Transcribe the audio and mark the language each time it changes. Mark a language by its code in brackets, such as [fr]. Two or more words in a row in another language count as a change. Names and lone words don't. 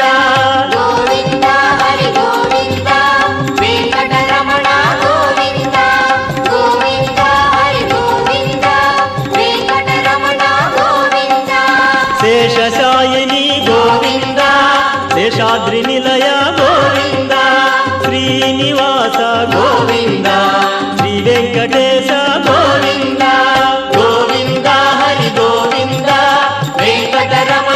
[te] గోవింద హరి గోవింద వెంకటరమణ గోవింద గోవింద హరి గోవింద వెంకటరమణ గోవింద [kn] శేషశాయిని గోవింద శేష ಶೇಷಾದ್ರಿ ನಿಲಯ ಗೋವಿಂದ ಶ್ರೀನಿವಾಸ ಗೋವಿಂದ ಶ್ರೀ ವೆಂಕಟೇಶ ಗೋವಿಂದ ಗೋವಿಂದ ಹರಿ ಗೋವಿಂದ ವೆಂಕಟರಮಣ